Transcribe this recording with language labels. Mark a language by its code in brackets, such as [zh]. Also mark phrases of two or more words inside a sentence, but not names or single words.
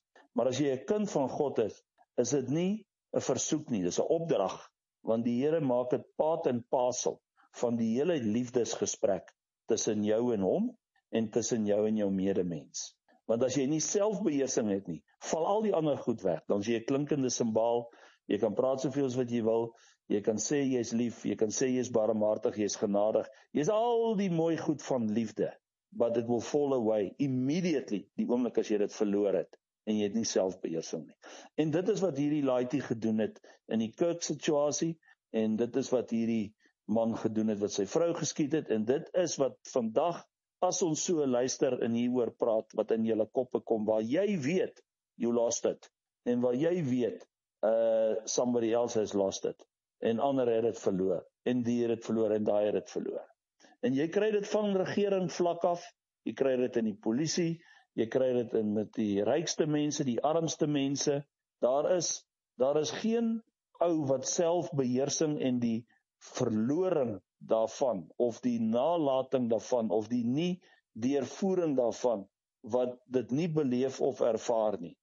[af] Maar as jy 'n kind van God is dit nie 'n versoek nie, dis 'n opdrag, want die Here maak dit part en parcel van die hele liefdesgesprek tussen jou en hom, en tussen jou en jou medemens. Want as jy nie selfbeheersing het nie, val al die ander goed weg. Dan is jy 'n klinkende simbaal, jy kan praat soveel as wat jy wil, jy kan sê jy is lief, jy kan sê jy is barmhartig, jy is genadig, jy is al die mooi goed van liefde, [en] but it will fall away immediately, [af] die oomblik as jy dit verloor het, en jy het nie selfbeheersing nie. En dit is wat hierdie laaitie gedoen het in die Kirk situasie, en dit is wat hierdie man gedoen het, wat sy vrou geskiet het, en dit is wat vandag, as ons so luister en hieroor praat, wat in julle koppe kom, waar jy weet, [en] you lost it, [af] en waar jy weet, [en] somebody else has lost it, [af] en ander het het verloor, en die het het verloor, en daai het het verloor. En jy kry dit van regering vlak af, jy kry dit in die polisie, jy kry dit in met die rykste mense, die armste mense, daar is geen ou wat selfbeheersing en die verloring daarvan, of die nalating daarvan, of die nie deurvoering daarvan, wat dit nie beleef of ervaar nie.